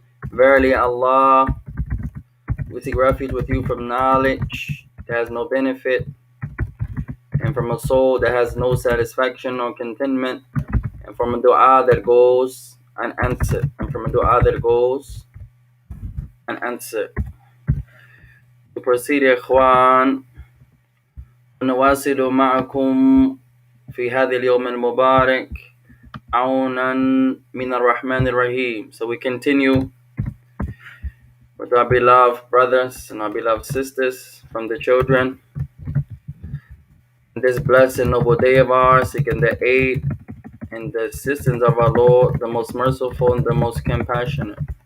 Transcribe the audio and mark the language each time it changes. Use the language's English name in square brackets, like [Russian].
[English] Verily, Allah, we seek refuge with you from knowledge that has no benefit, and from a soul that has no satisfaction or contentment, and from a dua that goes unanswered, unanswered. To proceed, ikhwan, [Arabic] نواصل معكم في هذا اليوم المبارك عونا من الرحمن الرحيم. [English] So we continue with our beloved brothers and our beloved sisters from the children. This blessed and noble day of ours, seeking the aid and the assistance of our Lord, the most merciful and the most compassionate.